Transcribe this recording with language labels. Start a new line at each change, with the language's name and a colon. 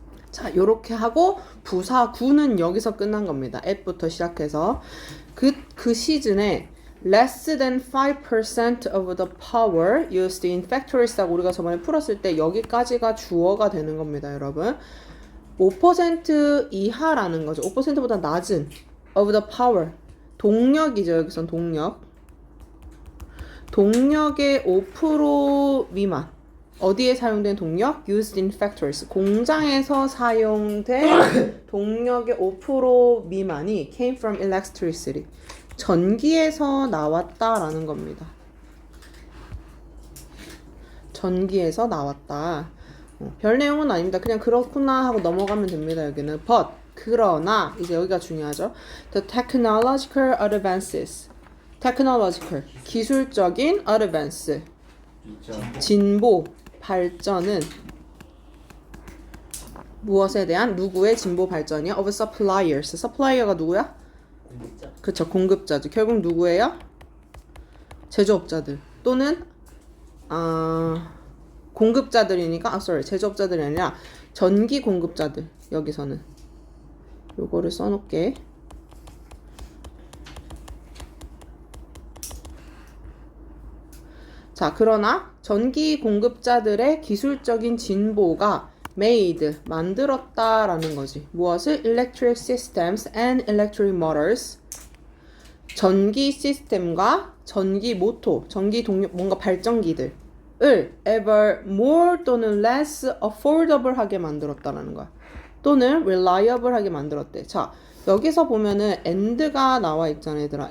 Korean: 자, 요렇게 하고 부사 구는 여기서 끝난 겁니다. at부터 시작해서 그 시즌에
English: less than 5% of the power used in factories
Korean: 라고 우리가 저번에 풀었을 때 여기까지가 주어가 되는 겁니다, 여러분. 5% 이하라는 거죠. 5%보다 낮은
English: of the power.
Korean: 동력이죠, 여기선 동력. 동력의 5% 미만. 어디에 사용된 동력?
English: used in factories.
Korean: 공장에서 사용된 동력의 5% 미만이
English: came from electricity.
Korean: 전기에서 나왔다라는 겁니다. 전기에서 나왔다. 별 내용은 아닙니다. 그냥 그렇구나 하고 넘어가면 됩니다. 여기는 but 그러나 이제 여기가 중요하죠.
English: The technological advances.
Korean: technological 기술적인 advance 진보 발전은 무엇에 대한 누구의 진보 발전이야?
English: of suppliers.
Korean: supplier가 누구야? 공급자. 그쵸, 공급자죠. 결국 누구예요? 제조업자들 또는 공급자들이니까 제조업자들이 아니라 전기 공급자들. 여기서는 요거를 써놓게. 자, 그러나 전기 공급자들의 기술적인 진보가 made, 만들었다라는 거지. 무엇을?
English: Electric systems and electric motors.
Korean: 전기 시스템과 전기 모토, 전기 동력, 뭔가 발전기들을
English: ever more
Korean: 또는
English: less affordable
Korean: 하게 만들었다라는 거야. 또는 reliable 하게 만들었대. 자, 여기서 보면은 and가 나와 있잖아, 얘들아.